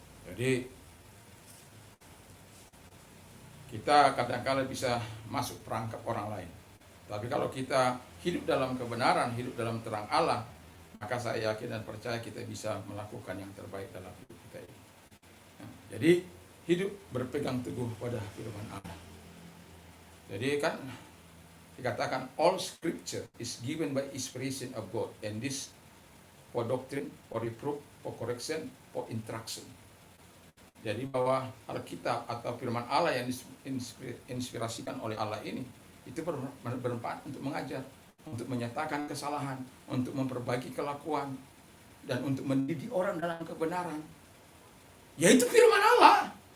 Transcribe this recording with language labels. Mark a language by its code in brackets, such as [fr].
[id] Jadi kita kadang-kala bisa masuk perangkap orang lain. Tapi kalau kita hidup dalam kebenaran, hidup dalam terang Allah, maka saya yakin dan percaya kita bisa melakukan yang terbaik dalam hidup kita ini. Jadi hidup berpegang teguh pada firman Allah. Jadi kan dikatakan [en] all scripture is given by inspiration of God, and this for doctrine, for reproof, for correction, for instruction. [id] Jadi bahwa Alkitab atau firman Allah yang diinspirasikan oleh Allah ini itu bermanfaat untuk mengajar, untuk menyatakan kesalahan, untuk memperbaiki kelakuan, dan untuk mendidik orang dalam kebenaran. Yaitu firman Allah.